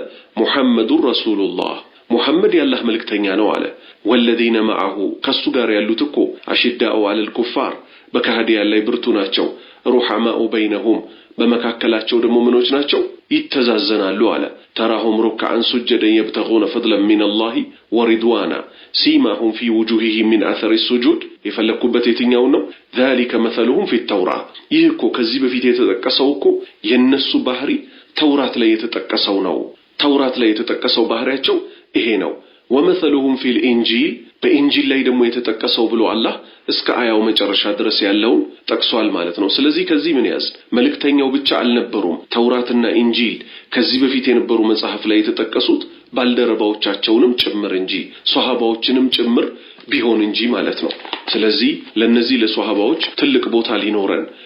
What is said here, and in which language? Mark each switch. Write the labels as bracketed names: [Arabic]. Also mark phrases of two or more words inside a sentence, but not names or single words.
[Arabic] محمد رسول الله [Amharic] ሙሐመድ ያላህ መልእክተኛ ነው አለ። [Arabic] والذين معه [Amharic] ከሱ ጋር ያሉት እኮ [Arabic] أشداء على الكفار [Amharic] በካህዲያን ላይ ብርቱ ናቸው። [Arabic] رحماء بينهم [Amharic] በመካከላቸው ደግሞ ምኖች ናቸው? ይተዛዘናሉ አለ። [Arabic] تراهم ركعا سجدا يبتغون فضلا من الله ورضوانا سيماهم في وجوههم من أثر السجود [Amharic] የፈለኩበት የትኛው ነው? [Arabic] ذلك مثلهم في التوراة [Amharic] ይህ እኮ ከዚህ በፊት የተጠቀሰው እኮ የነሱ ባህሪ ተውራት ላይ የተጠቀሰው ነው። ተውራት ላይ የተጠቀሰው ባህሪያቸው ይሄ ነው። [Arabic] ومثلهم في الانجيل [Amharic] በኢንጂል ላይ ደግሞ የተጠቀሰው ብሎ አላህ እስከ አያው መጨረሻ ድረስ ያለውን ጠቅሷል ማለት ነው። ስለዚህ ከዚህ ምን ያዝ? መልእክተኛው ብቻ አልነበሩም። ተውራትና ኢንጂል ከዚህ በፊት የነበሩ መጽሐፍ ላይ የተጠቀሱት ባልደረባዎቻቸውንም ጭምር እንጂ ሷሃባዎችንም ጭምር ቢሆን እንጂ ማለት ነው። ስለዚህ ለነዚህ ለሷሃባዎች ትልቅ ቦታ ሊኖረን